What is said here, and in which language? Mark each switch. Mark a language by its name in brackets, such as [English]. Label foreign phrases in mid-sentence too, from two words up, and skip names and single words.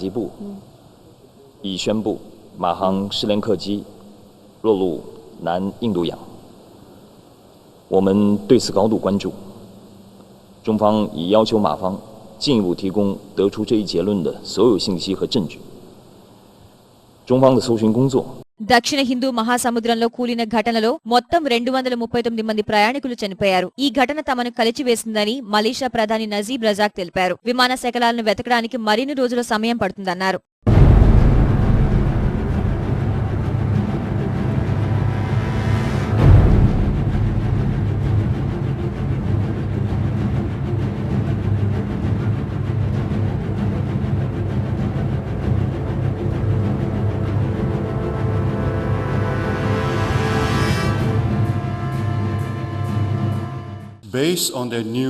[Chinese] 吉布已宣布马航失联客机落入南印度洋，我们对此高度关注。中方已要求马方进一步提供得出这一结论的所有信息和证据。中方的搜寻工作 [Telugu] దక్షిణ హిందూ మహాసముద్రంలో కూలిన ఘటనలో మొత్తం 239 మంది ప్రయాణికులు చనిపోయారు. ఈ ఘటన తమను కలిచివేసిందని మలేషియా ప్రధాని నజీబ్ రజాక్ తెలిపారు. విమాన శకలాలను వెతకడానికి మరిన్ని రోజుల సమయం పడుతుందన్నారు. [English] Based on their new